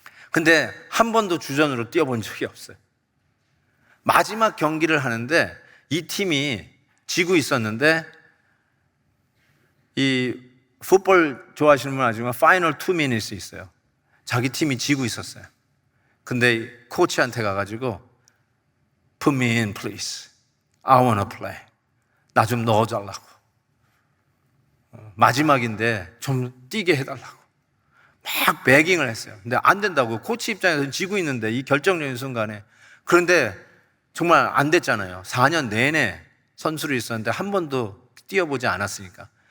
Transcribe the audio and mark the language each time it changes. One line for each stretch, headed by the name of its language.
Korean: 근데 한 번도 주전으로 뛰어본 적이 없어요. 마지막 경기를 하는데 이 팀이 지고 있었는데, 이 풋볼 좋아하시는 분 아시지만 파이널 2 미닛이 있어요. 자기 팀이 지고 있었어요. 근데 코치한테 가가지고
English: Put me in please. I wanna play.
Korean: 나 좀 넣어달라고. 마지막인데 좀 뛰게 해달라고 막 베깅을 했어요. 근데 안 된다고. 코치 입장에서는 지고 있는데 이 결정적인 순간에. 그런데 정말 안 됐잖아요. 4년 내내 선수로 있었는데 한 번도 뛰어보지 않았으니까.